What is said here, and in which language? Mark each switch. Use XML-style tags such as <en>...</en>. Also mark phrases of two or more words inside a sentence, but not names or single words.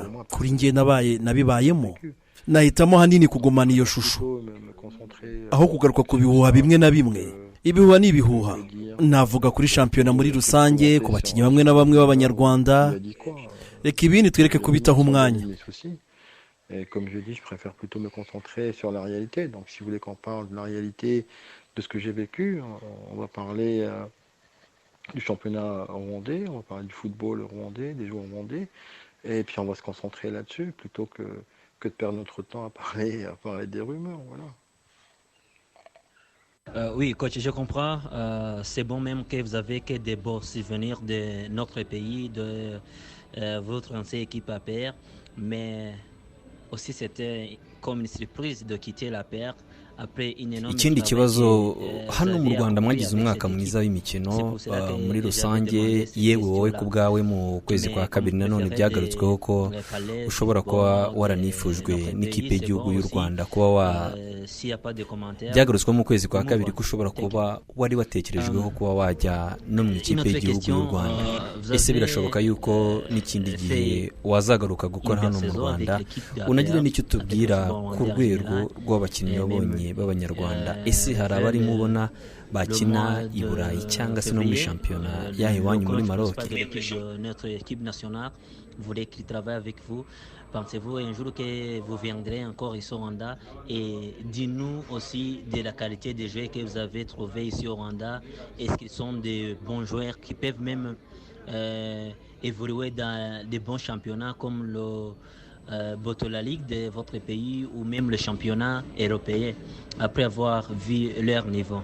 <rw>Kuri njye nabibayemo, nahitamo hanini kugumana iyo shusho aho kugaruka ku bihuha bimwe na bimwe. Ibihuha ni ibihuha. Navuga kuri shampiyona muri rusange, ku bakinnyi bamwe na bamwe b'Abanyarwanda. Reka ibindi twereke kubitaho umwanya.</rw> <fr>Comme je dis, je préfère plutôt me concentrer sur la réalité. Donc si vous voulez qu'on parle de la réalité de ce que j'ai vécu, on va parler du championnat rwandais, on va parler du football rwandais, des joueurs rwandais, et puis on va se concentrer là-dessus plutôt que de perdre notre temps à parler des rumeurs, voilà. Oui, coach, je comprends. C'est bon même que vous avez que des beaux souvenirs de notre pays, votre ancienne équipe APR, mais aussi c'était comme une surprise de quitter l'APR.</fr> <rw>ikindi kibazo hano mu Rwanda mwagize umwaka mwiza w'imikino muri rusange yewe wowe ku bwawe mu kwezi kwa kabiri nanone byagarutsweho ko ushobora kuba waranifujwe n'ikipe y'igihugu y'u Rwanda kuba byagarutsweho mu kwezi kwa kabiri ko ushobora kuba wari watekerejweho kuba wajya no mu ikipe y'igihugu y'u Rwanda. Ese birashoboka yuko n'ikindi gihe wazagaruka gukora hano mu Rwanda? Unagira n'icyo tubwira ku rwego rw'abakinnyi wabonye b'abanyarwanda, ese hari abari mubona bakina i Burayi cyangwa se no muri shampiyona yaha iwanyu muri Maroc?</rw> <fr>Pensez-vous un jour que vous viendrez encore ici au Rwanda et dites-nous aussi de la qualité des joueurs que vous avez trouvés ici au Rwanda. Est-ce qu'ils sont des bons joueurs qui peuvent même évoluer dans des bons championnats comme le Botola League de votre pays ou même le championnat européen après avoir vu leur niveau?</fr>